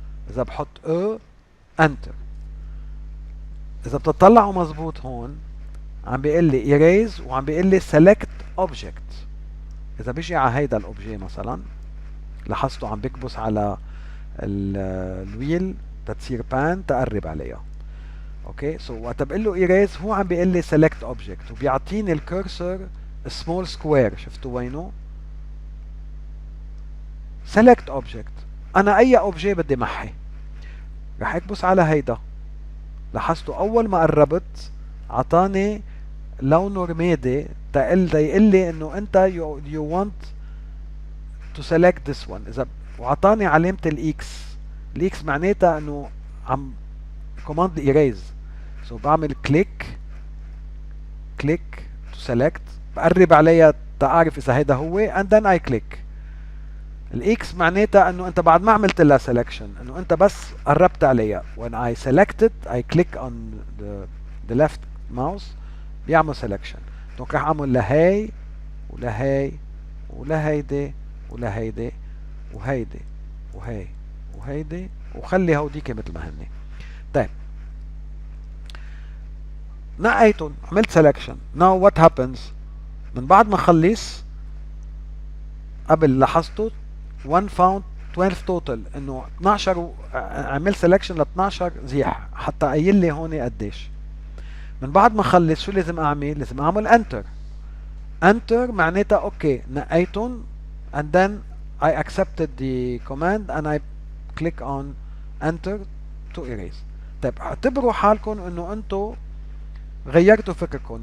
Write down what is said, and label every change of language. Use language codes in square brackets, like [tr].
[ar] اذا بحط enter، اذا بتطلعوا مزبوط هون عم بيقول لي erase وعم بيقول لي select object. اذا بيجي على هيدا الاوبجي مثلا، لاحظتوا عم بكبس على الويل تتصير بان تقرب عليها. اوكي، سو وقت بقول له erase هو عم بيقول لي select object، وبيعطيني الكرسور small square. شفتوا وينه؟ select object. انا اي اوبجي بدي محي رح اكبس على هيدا. لاحظتوا اول ما قربت عطاني لونه رمادي يقول لي انه انت [en] you want to select this one. [ar] اذا وعطاني علامة الاكس معناتها انه عم command erase. سو بعمل كليك [en] to select، [ar] بقرب عليها تعرف اذا هيدا هو [en] and then I click. [ar] الاكس معناتها انه انت بعد ما عملت لها selection، انه انت بس قربت عليها. [en] when I select it I click on the left mouse [ar] بيعمل [en] selection. [ar] دونك رح اعمل لهي ولهي ولهيدي ولهيدي وهيدي وهي وهيدي، وخلي هوديك مثل ما هني. طيب نقيتهم، عملت selection. [en] now what happens [ar] من بعد ما خلص؟ قبل لاحظتوا 1 found 12 total، انه 12 عمل selection ل 12 زيح حتى قايل لي هون قديش. من بعد ما خلص شو لازم اعمل؟ لازم اعمل enter. [en] enter [ar] معناتها اوكي نقيتهم [en] and then I accepted the command and I click on enter to erase. [ar] طيب اعتبروا حالكم انه انتم غيرتوا فكركم.